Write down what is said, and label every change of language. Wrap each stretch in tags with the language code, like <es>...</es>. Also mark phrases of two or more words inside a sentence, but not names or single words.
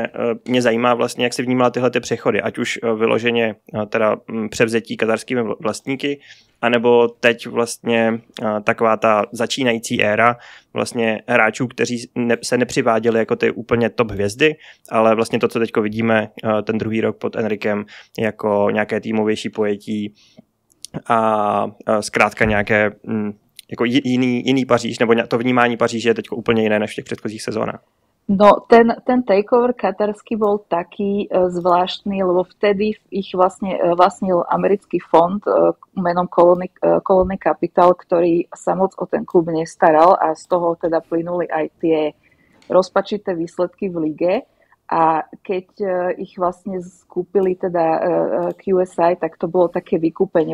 <cs>mě zajímá vlastně, jak jsi vnímala tyhle ty přechody, ať už vyloženě teda převzetí katarskými vlastníky, anebo teď vlastně taková ta začínající éra vlastně hráčů, kteří se nepřiváděli jako ty úplně top hvězdy, ale vlastně to, co teďko vidíme ten druhý rok pod Enrikem, jako nějaké týmovější pojetí a zkrátka nějaké jako jiný Paříž, nebo to vnímání Paříže je teď úplně jiné než v těch předchozích sezónách.</cs> <sk>No, ten takeover katarský bol taký zvláštny, lebo vtedy ich vlastnil americký fond menom Colony Capital, ktorý sa moc o ten klub nestaral a z toho teda plynuli aj tie rozpačité výsledky v lige. A keď ich vlastne skúpili teda QSI, tak to bolo také vykúpenie.</sk>